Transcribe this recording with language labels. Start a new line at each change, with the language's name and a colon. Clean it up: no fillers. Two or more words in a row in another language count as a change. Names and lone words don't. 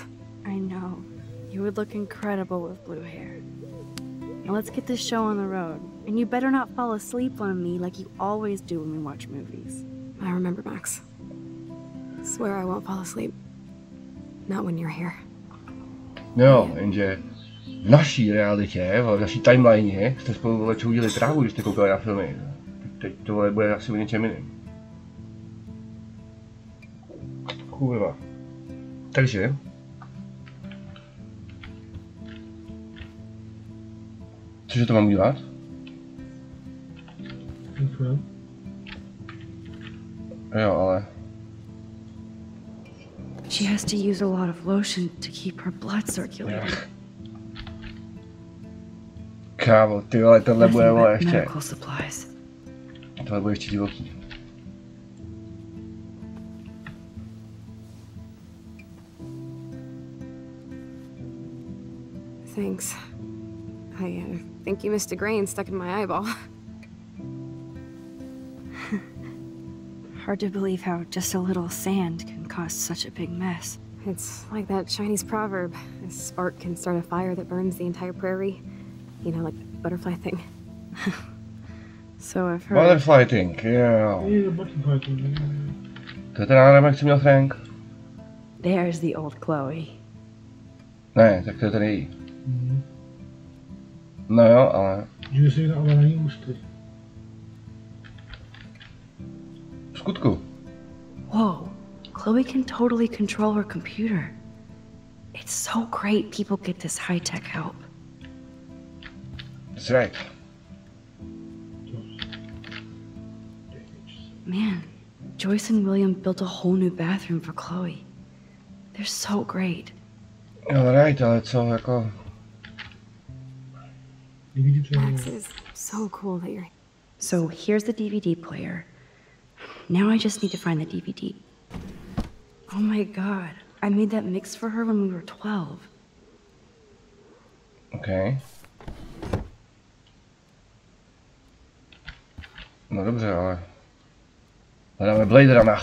English: I know. You would look incredible with blue hair. Now let's get this show on the road. And you better not fall asleep on me like you always do when we watch movies. I remember, Max. Swear I won't fall asleep. Not when you're here.
Czech: Jo, jenže v naší realitě, v naší timeline jste spolu vole čoudili trávu, když jste koukali na filmy. Teď tohle bude asi o něčem jiným. Kurva. Takže... Cože to mám udělat? Jo, ale...
English: She has to use a lot of lotion to keep her blood circulating.
Czech: Kámo, ty vole, tohle bude vole ještě.
English: Medical supplies.
Czech: Tohle bude ještě divoký.
English: Thanks. I think you missed a grain stuck in my eyeball. Hard to believe how just a little sand can cause such a big mess. It's like that Chinese proverb. A spark can start a fire that burns the entire prairie. You know, like the butterfly thing. So I've heard. Butterfly thing,
Czech: jo. To je ten náramek, co měl Frank?
English: There's the old Chloe.
Czech: Ne, tak to je ten její. No jo, ale... Že si na ovalaní ústy. skutku.
English: Whoa, Chloe can totally control her computer. It's so great people get this high-tech help. That's right. Man, Joyce and William built a whole new bathroom for Chloe. They're so great. Alright,
Czech: ale co jako...
English: Max, it is so cool that you're... So here's the DVD player. Now I just need to find the DVD. Oh my god, I made that mix for her when we were 12.
Czech: Okay. No dobře, ale... Hledáme Blade Runner.